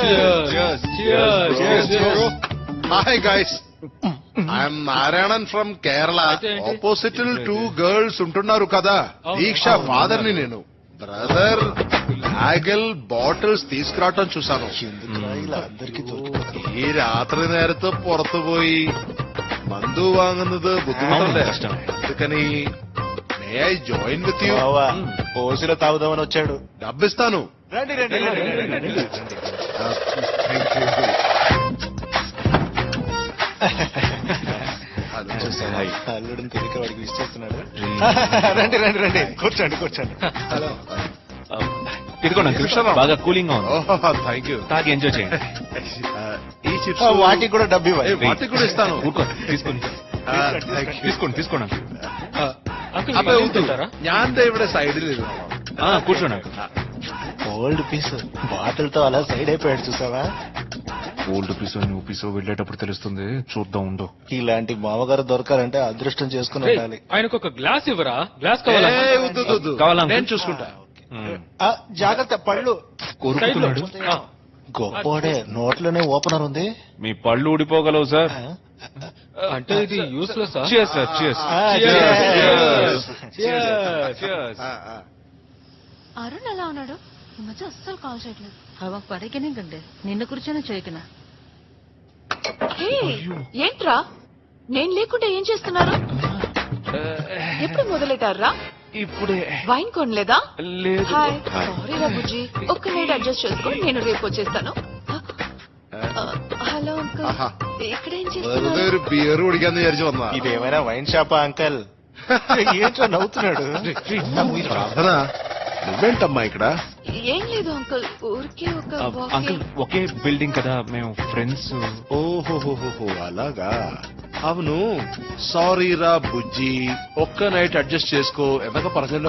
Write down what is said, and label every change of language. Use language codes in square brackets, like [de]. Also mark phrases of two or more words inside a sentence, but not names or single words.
[en] Hi guys, I'm Narayanan from Kerala. opposite two girls [te] ఉంటున్నారు కదా, దీక్ష ఫాదర్ ని నేను. బ్రదర్ బ్యాగల్ బాటిల్స్ తీసుకురావటం చూసాను. ఎందుకురా ఇలా అందరికీ దొరుకుతుంది? [ml] ഈ രാത്രി നേരത്ത് പുറത്തുപോയി മന്തു വാങ്ങുന്നത് ബുദ്ധിമുട്ടല്ലേ? കഷ്ടം. [te] అందుకని [en] may I join with you? [te] బావా, ఓసిలో తాగుదామని వచ్చాడు. డబ్బిస్తాను. రండి రండి రండి, రండి, రండి. అల్లుడిని తిరిగి వాడికి విష్ చేస్తున్నాడు. రండి రండి రండి, కూర్చోండి కూర్చోండి. ఇదిగోండి అంకుల్, బాగా కూలింగ్ గా ఉంది. [en] Thank you. [te] తాగి ఎంజాయ్ చేయండి. ఈ చిప్స్ వాటికి కూడా డబ్బు ఇవ్వాలి. వాటికి కూడా ఇస్తాను. ఊరుకో, తీసుకోండి తీసుకోండి తీసుకోండి అంకుల్. అంకుల్ [ml] അപ്പൊ ഞാൻ ദേ ഇവിടെ സൈഡിൽ [te] కూర్చోండి అంకుల్. [en] old piece bottle [te] తో అలా సైడ్ అయిపోయాడు చూసావా? ఓల్డ్ పీసో న్యూ పీసో వెళ్ళేటప్పుడు తెలుస్తుంది, చూద్దాం ఉండు. ఇలాంటి మామగారు దొరకాలంటే అదృష్టం చేసుకుని ఉండాలి. ఆయనకు ఒక గ్లాస్ ఇవ్వరా? గ్లాస్ కావాలా? కావాలా? నేను చూసుకుంటా. ఆ, జాగ్రత్త, పళ్ళు కోరుకుంటున్నాడు. గొప్పోడే. నోట్లోనే ఓపెనర్ ఉంది. మీ పళ్ళు ఊడిపోగలవు సార్. అంటే ఇది యూస్లెస్. [en] Cheers, sir. Cheers. [te] అరుణ్ ఎలా ఉన్నాడు? ఈ మధ్య అస్సలు కాల్ చేయట్లేదు. [ml] അവൻ പഠിക്കണേ കണ്ട് നിന്നെ കുറിച്ചാണ് ചോദിക്കണ. [te] హే, ఏంట్రా నేను లేకుండా ఏం చేస్తున్నారు? ఎప్పుడు మొదలెట్టారా? ఇప్పుడే. వైన్ కొనలేదా? లేదు. హాయ్, సారీ రా బుజ్జి, ఒక్క [en] night adjust [te] చేసుకో, నేను రేపు వచ్చేస్తాను. హలో అంకుల్, ఆహా. ఇక్కడ ఏం [ml] വെറുതെ [te] చేస్తున్నారు? [ml] ഒരു ബിയർ കുടിക്കാന്ന് വിചാരിച്ചു വന്നാ. [te] ఇదేమైనా వైన్ షాపా అంకల్? ఏంట్రా నవ్వుతున్నాడు? ప్రార్థన, నువ్వేంటమ్మా ఇక్కడ? ఏం లేదు అంకుల్, ఊరికే ఒక అంకుల్, ఒకే బిల్డింగ్ కదా, మేము ఫ్రెండ్స్. ఓహోహోహో, అలాగా. అవును, సారీ రా బుజ్జి, ఒక్క [en] night adjust [te] చేసుకో, ఎంతగా పరగలో.